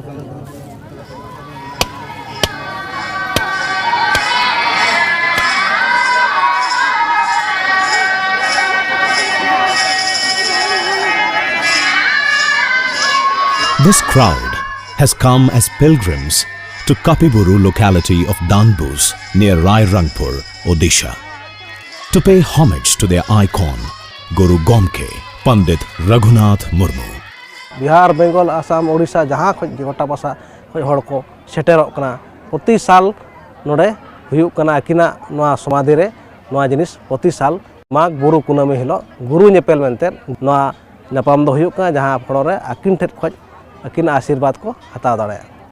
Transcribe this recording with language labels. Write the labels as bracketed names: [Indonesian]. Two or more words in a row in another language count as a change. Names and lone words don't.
[English] This crowd has come as pilgrims to Kapiburu locality of Danbus near Rairangpur, Odisha, to pay homage to their icon, Guru Gomke, Pandit Raghunath Murmu. [Santali] बिहार, बेंगल, आसाम, ओडिशा जहाँ खो गोटा पासा खो हड़ को सेटेरोग कना प्रति साल नोडे हुयुग कना आकिना नोआ समाधि रे नोआ जिनिस प्रति साल माघ बुरु कुनामी हिलो गुरु नेपेल मेनते नोआ नेपाम दो हुयुग कना जहाँ फड़ो रे आकिन ठेट खो आकिना आशीर्वाद को हताव दाड़ेया।